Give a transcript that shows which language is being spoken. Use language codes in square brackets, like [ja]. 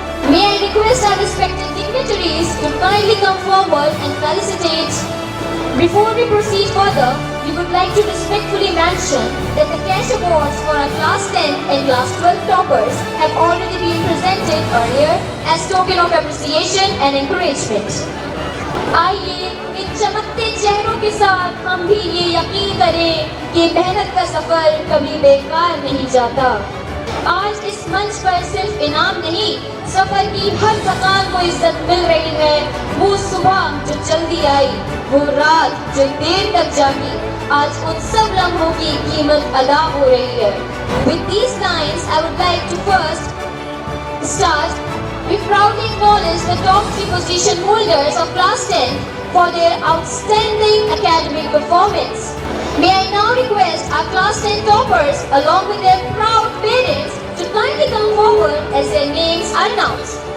[en] May I request our respected dignitaries to kindly come forward and felicitate. Before we proceed further, we would like to respectfully mention that the cash awards for our Class 10 and Class 12 toppers have already been presented earlier as token of appreciation and encouragement. [hi] आइए इन चमकते चेहरों के साथ हम भी ये यकीन करें कि मेहनत का सफर कभी बेकार नहीं जाता। आज इस मंच पर सिर्फ इनाम नहीं, सफर की हर थकान को इज्जत मिल रही है। वो सुबह जो जल्दी आई, वो रात जो देर तक जागी, आज उन सब लम्हों की कीमत अदा हो रही है। [en] With these lines, I would like to first start. We proudly acknowledge the top 3 position holders of Class 10 for their outstanding academic performance. May I now request our Class 10 toppers along with their proud parents to kindly come forward as their names are announced.